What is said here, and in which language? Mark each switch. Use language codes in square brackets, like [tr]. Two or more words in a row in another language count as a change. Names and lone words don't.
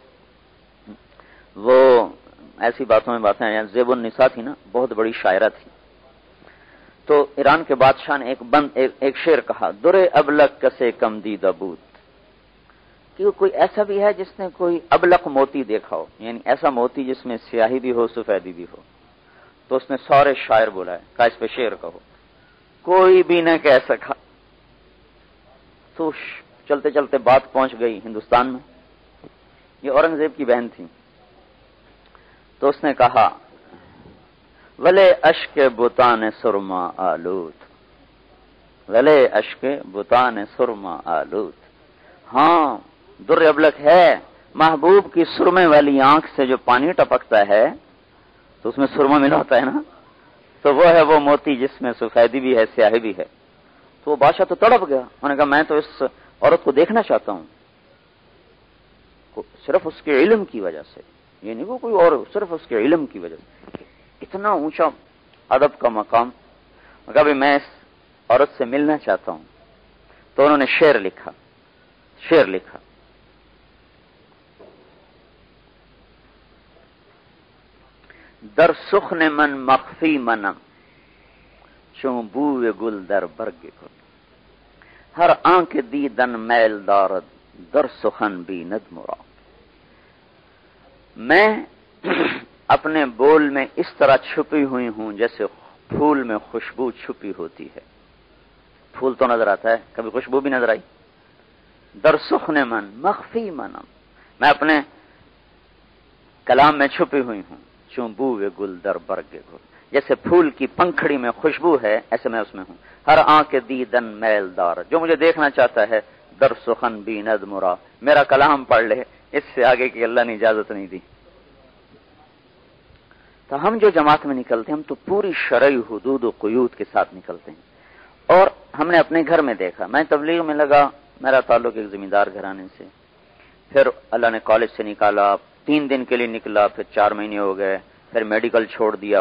[ur] وہ ایسی باتوں میں باتیں ہیں، زیب النساء تھی نا، بہت بڑی شاعرہ تھی، تو ایران کے بادشاہ نے ایک شعر کہا، [fa] درے ابلق کسے کم دیدہ بود، [ur] کہ کوئی ایسا بھی ہے جس نے کوئی ابلق موتی دیکھا ہو، یعنی ایسا موتی جس میں سیاہی بھی ہو سفیدی بھی ہو، تو اس نے سارے شاعر بلائے، کہا اس پہ شعر کہو، کوئی بھی نہ کہہ سکا۔ تو چلتے چلتے بات پہنچ گئی ہندوستان میں، یہ اورنگزیب کی بہن تھی، تو اس نے کہا [fa] ولے اشک بتان سرما آلود، ولے اشک بتان سرما آلود، [ur] ہاں [fa] در ابلک [ur] ہے محبوب کی سرمے والی آنکھ سے جو پانی ٹپکتا ہے تو اس میں سرما ملا ہوتا ہے نا، تو وہ ہے وہ موتی جس میں سفیدی بھی ہے سیاہی بھی ہے. تو وہ بادشاہ تو تڑپ گیا. انہوں نے کہا میں تو اس عورت کو دیکھنا چاہتا ہوں، صرف اس کے علم کی وجہ سے، یہ نہیں وہ کوئی اور، صرف اس کے علم کی وجہ سے. اتنا اونچا ادب کا مقام. کہا بھی میں اس عورت سے ملنا چاہتا ہوں. تو انہوں نے شعر لکھا. [fa] در سخن من مخفی منم چون بوی گل در برگ گل، ہر آنکھ دیدن میل دارد در سخن بیند مراد. [ur] میں اپنے بول میں اس طرح چھپی ہوئی ہوں جیسے پھول میں خوشبو چھپی ہوتی ہے. پھول تو نظر آتا ہے، کبھی خوشبو بھی نظر آئی. [fa] در سخن من مخفی منم، [ur] میں اپنے کلام میں چھپی ہوئی ہوں. [fa] چون بوئے گل در برگ گل، [ur] جیسے پھول کی پنکھڑی میں خوشبو ہے ایسے میں اس میں ہوں. [fa] ہر آنکھ دیدن میل دار، [ur] جو مجھے دیکھنا چاہتا ہے [fa] در سخن بیند مرا، [ur] میرا کلام پڑھ لے، اس سے آگے کی اللہ نے اجازت نہیں دی. تو ہم جو جماعت میں نکلتے ہیں ہم تو پوری شرعی حدود و قیود کے ساتھ نکلتے ہیں. اور ہم نے اپنے گھر میں دیکھا، میں تبلیغ میں لگا، میرا تعلق ایک زمیندار گھرانے سے، پھر اللہ نے کالج سے نکالا، 3 دن کے لیے نکلا، پھر 4 مہینے ہو گئے، پھر میڈیکل چھوڑ دیا.